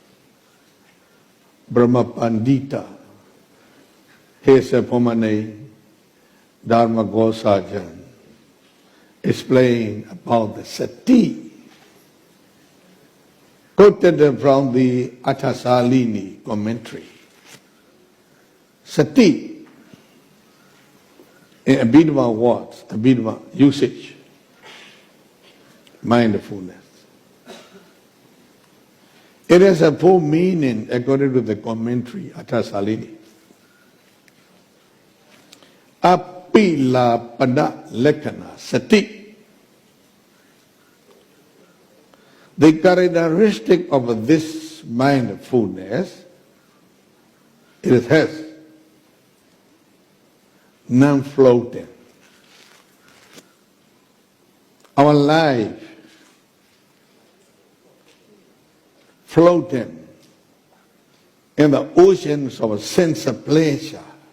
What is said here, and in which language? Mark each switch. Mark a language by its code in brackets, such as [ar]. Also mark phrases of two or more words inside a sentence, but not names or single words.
[en] Brahma Pandita, his former name Dharma Gosajan, explained about the sati, quoted from the Athasalini commentary. Sati In Abhidhamma words, Abhidhamma usage, mindfulness. It has a full meaning according to the commentary, Atasalini. [pi] Apila pada lekana sati. [en] The characteristic of this mindfulness, it has non-floating. Our life floating in the oceans of sense of pleasure.